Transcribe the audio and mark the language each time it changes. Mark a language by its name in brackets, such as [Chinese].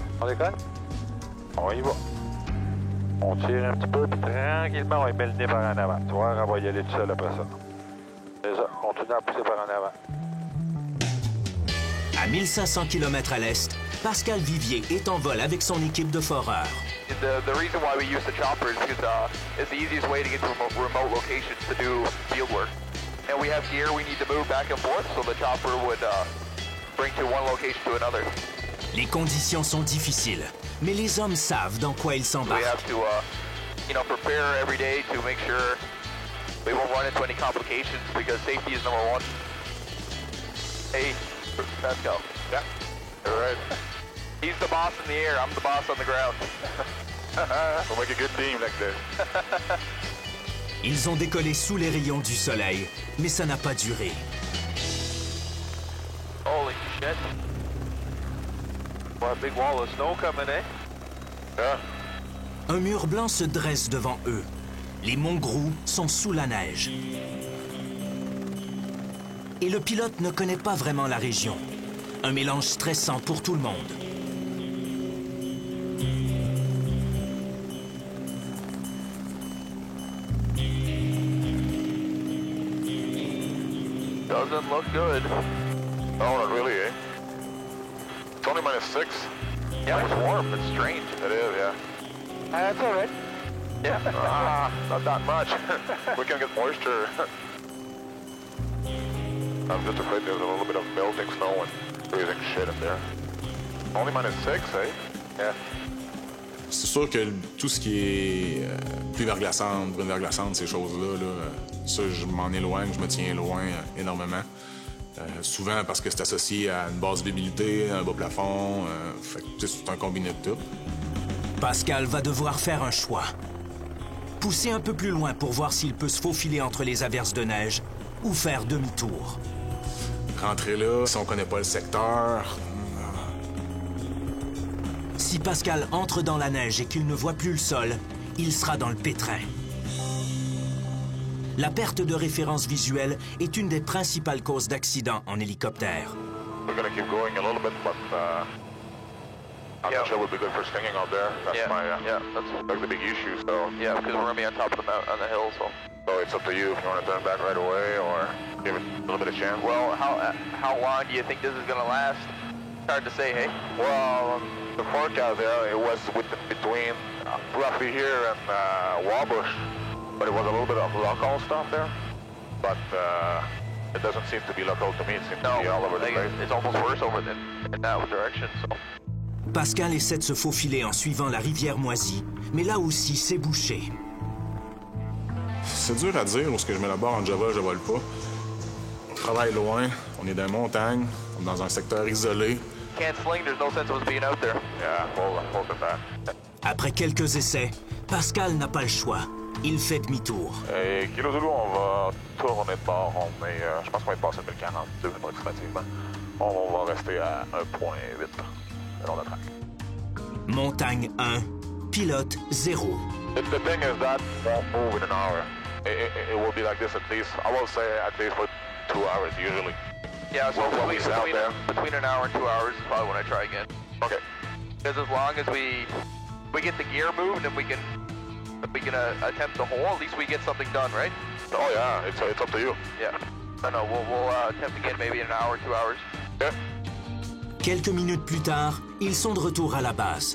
[French] On décolle? On y va. On tire un petit peu, puis tranquillement, on met le nez par en avant. Tu vois, on va y aller tout seul après ça. C'est ça, continue à pousser par en avant. À 1500 km à l'est, Pascal Vivier est en vol avec son équipe de foreurs. [English] The reason why we use the chopper is because it's the easiest way to get to remote locations to do field work. And we have gear we need to move back and forth, so the chopper would bring to one location to another. [French] Les conditions sont difficiles, mais les hommes savent dans quoi ils s'embarquent. [English] We have to, prepare every day to make sure we won't run into any complications because safety is number one. Hey, Pascal. Yeah. All right. He's the boss in the air. I'm the boss on the ground. We'll make a good team next day. [French] Ils ont décollé sous les rayons du soleil, mais ça n'a pas duré. [English] Holy shit. What a big wall of snow coming, eh? Yeah. [French] Un mur blanc se dresse devant eux. Les monts Grou sont sous la neige. Et le pilote ne connaît pas vraiment la région. Un mélange stressant pour tout le monde. Doesn't look good. Oh, not really, eh? It's only -6. Yeah, it's warm. It's strange. It is, yeah. That's all right. Yeah. Not that much. We can get moisture. I'm just afraid there's a little bit of melting snow and freezing shit in there. Only -6, eh? Yeah. C'est sûr que tout ce qui est pluie verglaçante, brume verglaçante, ces choses-là, ça, je m'en éloigne, je me tiens loin énormément. Souvent parce que c'est associé à une basse visibilité, un bas plafond, c'est un combiné de tout. Pascal va devoir faire un choix. Pousser un peu plus loin pour voir s'il peut se faufiler entre les averses de neige ou faire demi-tour. Rentrer là, si on connaît pas le secteur... Si Pascal entre dans la neige et qu'il ne voit plus le sol, il sera dans le pétrin. La perte de référence visuelle est une des principales causes d'accidents en hélicoptère. [English] We're gonna keep going a little bit, but I'm not sure it would be good for stinging out there. That's that's like the big issue. So because we're gonna be on top of the mountain, on the hill. So it's up to you if you want to turn back right away or give it a little bit of chance. Well, how long do you think this is gonna last? It's hard to say, hey. Well, the forecast there it was between roughly here and Wabush, but it was a little bit of local stuff there. But it doesn't seem to be local to me. It seems to be all over the place. It's almost worse over in that direction. So. [French] Pascal essaie de se faufiler en suivant la rivière Moisy, mais là aussi, c'est bouché. C'est dur à dire où est-ce que je mets la barre en Java, je vole pas. On travaille loin, on est dans les montagnes, on est dans un secteur isolé. [English] Can't sling, there's no sense of us being out there. Yeah, hold it back. [French] Après quelques essais, Pascal n'a pas le choix. Il fait demi-tour. Kilo Zulu, on va tourner de bord. Je pense qu'on va être passé de 1042 approximativement. On va rester à 1.8 le long de la track. Montagne 1, pilote 0. [English] The thing is that won't move in an hour. It will be like this at least, I will say at least for 2 hours usually. Yeah, so between an hour and 2 hours is probably when I try again. Okay. Because as long as we get the gear moved and we can attempt the hole, at least we get something done, right? Oh yeah, it's up to you. Yeah. No, we'll attempt again maybe in an hour, 2 hours. Yeah. [French] Quelques minutes plus tard, ils sont de retour à la base.